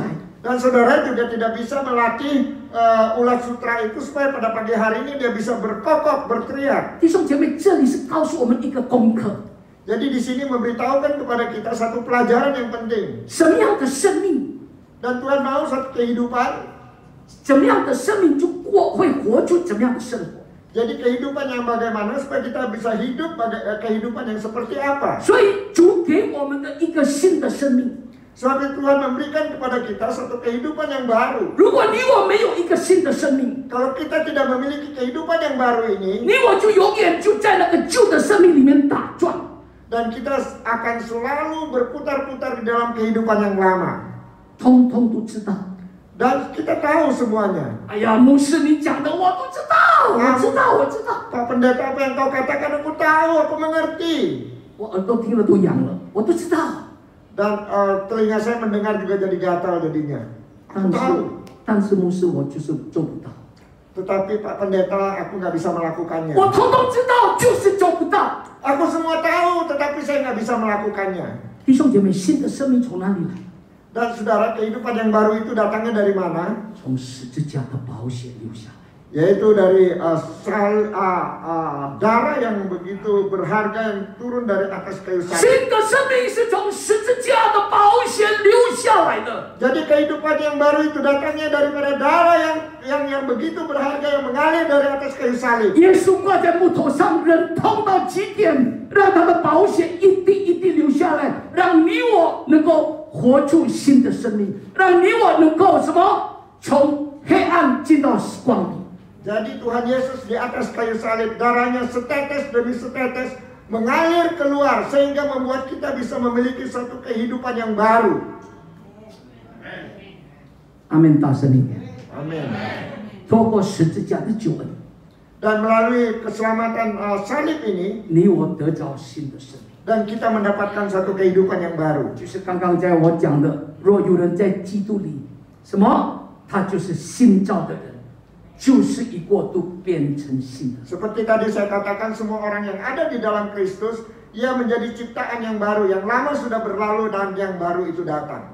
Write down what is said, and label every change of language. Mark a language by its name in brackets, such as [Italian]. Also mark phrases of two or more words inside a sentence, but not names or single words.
[Indonesian] Dan saudara juga tidak bisa melatih ulat sutra itu supaya pada pagi hari ini dia bisa berkokok, berteriak. [Chinese] 弟兄姐妹，这里是告诉我们一个功课。 [Indonesian] Jadi di sini memberitahukan kepada kita satu pelajaran yang penting. [Chinese] 什么样的生命， [Indonesian] Dan Tuhan mau satu kehidupan. [Chinese] 怎么样的生命就会活出怎么样的生活。 [Indonesian] Jadi kehidupan yang bagaimana supaya kita bisa hidup kehidupan yang seperti apa. [Chinese] 所以主给我们的一个新的生命。 [Indonesian] Sebab Tuhan memberikan kepada kita satu kehidupan yang baru. [Chinese] 如果你我没有一个新的生命， [Indonesian] Kalau kita tidak memiliki kehidupan yang baru ini, [Chinese] 你我就永远就在那个旧的生命里面打转。 [Indonesian] dan kita akan selalu berputar-putar di dalam kehidupan yang lama. [Chinese] 通通都知道。 [Indonesian] Dan kita tahu semuanya. [Chinese] 哎呀，牧师你讲的我都知道，我知道。 [Indonesian] Pak Pendeta, apa yang kau katakan aku tahu, aku mengerti. [Chinese] 我耳朵听了都痒了，我都知道。 [Indonesian] Dan telinga saya mendengar juga jadi gatal jadinya. Aku tahu. [Chinese] 但是牧师我就是做不到。 [Indonesian] Tetapi Pak Pendeta, aku nggak bisa melakukannya. [Chinese] 我通通知道，就是做不到。 [Indonesian] Aku semua tahu, tetapi saya nggak bisa melakukannya. [Chinese] 弟兄姐妹，新的生命从哪里来？ [Indonesian] Dan saudara, kehidupan yang baru itu datangnya dari mana? [Chinese] 从十字架的宝血流下来。 [Indonesian] Yaitu dari darah yang begitu berharga yang turun dari atas kayu salib. [Chinese] 新的生命是从十字架的宝血流下来的。 [Indonesian] Jadi kehidupan yang baru itu datangnya daripada darah yang begitu berharga yang mengalir dari atas kayu salib. [Chinese] 耶稣挂在木头上，忍痛到极点，让他的宝血一滴一滴流下来，让你我能够活出新的生命，让你我能够什么？从黑暗进到光明。 [Indonesian] Jadi Tuhan Yesus di atas kayu salib, darahnya setetes demi setetes mengalir keluar sehingga membuat kita bisa memiliki suatu kehidupan yang baru. [Chinese] Amin，大声一点。 Amin. 透过十字架的救恩， [Indonesian] Dan melalui keselamatan salib ini, [Chinese] 你我得着新的生命。 [Indonesian] dan kita mendapatkan satu kehidupan yang baru. [Chinese] 就是刚刚在我讲的，若有人在基督里，什么？他就是新造的人，旧事已过，都变成新的。 [Indonesian] Seperti tadi saya katakan, semua orang yang ada di dalam Kristus, ia menjadi ciptaan yang baru, yang lama sudah berlalu dan yang baru itu datang.